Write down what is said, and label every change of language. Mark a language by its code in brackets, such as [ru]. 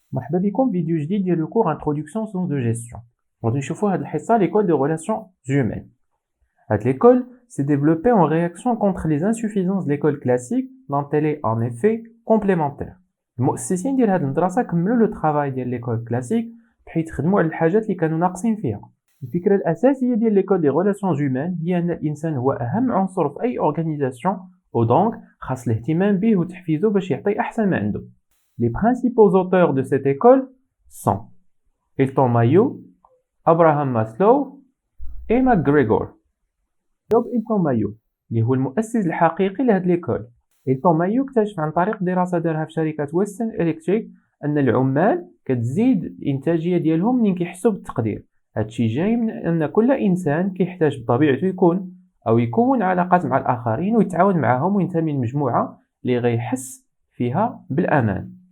[ar] مرحبا بكم فيديو جديد ديال الكور انتروداكسيون سونس دو جيستيون. غادي نشوفوا هاد الحصه ليكول دو ريلاسيون هيومين. [fr] هاد l'école s'est développée en réaction contre les insuffisances de l'école classique dont elle est en effet complémentaire. [ar] المؤسسين ديال هاد المدرسه كملوا لو ترافاي ديال ليكول كلاسيك بحيث خدموا على الحاجات اللي كانوا ناقصين فيها. الفكره الاساسيه ديال ليكول دي ريلاسيون هيومين هي ان الانسان هو اهم عنصر في اي اورغانيزاسيون ودونك خاص الاهتمام به وتحفيزه باش يعطي احسن ما عنده. [fr] Les principaux auteurs de cette école sont Hilton Mayo, Abraham Maslow et MacGregor. [ar] Hilton Mayo اللي هو المؤسس الحقيقي لهاد ليكول. هيلتون مايو اكتشف عن طريق دراسة دارها في شركة ويسترن إلكتريك أن العمال كتزيد الإنتاجية ديالهم منين كيحسوا بالتقدير. هادشي جاي من أن كل إنسان كيحتاج بطبيعته يكون علاقات مع الآخرين ويتعاون معهم وينتمي لمجموعة اللي غيحس فيها بالأمان.